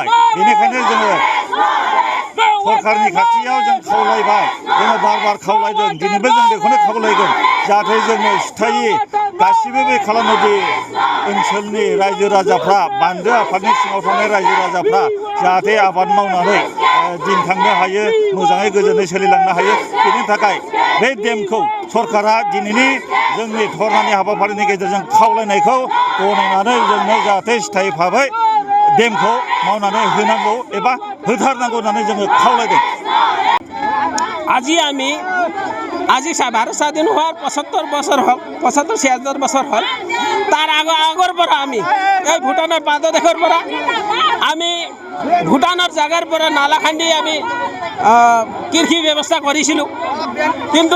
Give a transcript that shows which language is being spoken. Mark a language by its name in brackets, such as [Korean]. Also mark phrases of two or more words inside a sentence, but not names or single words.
[Bodo] बेनिखायनो जोङो सरकारनि खाथियाव जों खावलायबाय, जोङो बार खावलायदों, दिनैबो जों बेखौनो खावलायगोन, जाहाथे जोङो स्थायि गासिबो बे खाला नदि ओनसोलनि रायजो राजाफ्रा, बान्दो आफादनि सिङाव थानाय रायजो राजाफ्रा जाहाथे आबाद मावनानै दिन थांनो हायो, मोजाङै गोजोनै सोलिलांनो हायो। बेनि थाखाय बे डेमखौ सरकारा दिनैनि जोंनि धरनानि हाबाफारिनि गेजेरजों खावलायनायखौ गनायनानै जोंनो जाहाथे स्थायि भाबै डेमखौ मावनानै होनांगौ एबा होथारनांगौ होननानै जोङो खावलायदों। [Assamese] আজি ভাৰত স্বাধীন হোৱাৰ 75 বছৰ হ'ল, 75-76 বছৰ হ'ল। তাৰ আগৰ পৰা আমি এই ভূটানৰ বাংলাদেশৰ পৰা আমি ভূটানৰ জাগাৰ পৰা নালা খান্দি আমি কৃষি ব্যৱস্থা কৰিছিলোঁ।